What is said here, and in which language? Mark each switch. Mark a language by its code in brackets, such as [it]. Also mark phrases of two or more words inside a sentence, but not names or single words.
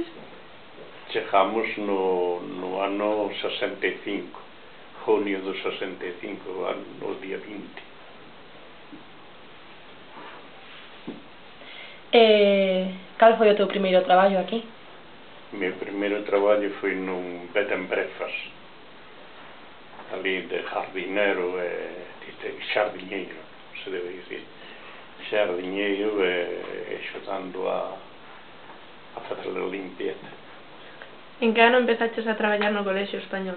[gl] Chegamos no ano 65, junio do 65, no día 20. Cal foi o teu primeiro traballo aquí? O meu primeiro traballo foi nun [en] bed and breakfast, [gl] ali de jardinero xardiñeiro, se debe dicir, xardiñeiro axudando a facer a limpieza. En que ano empezaches a traballar no Colexio Español?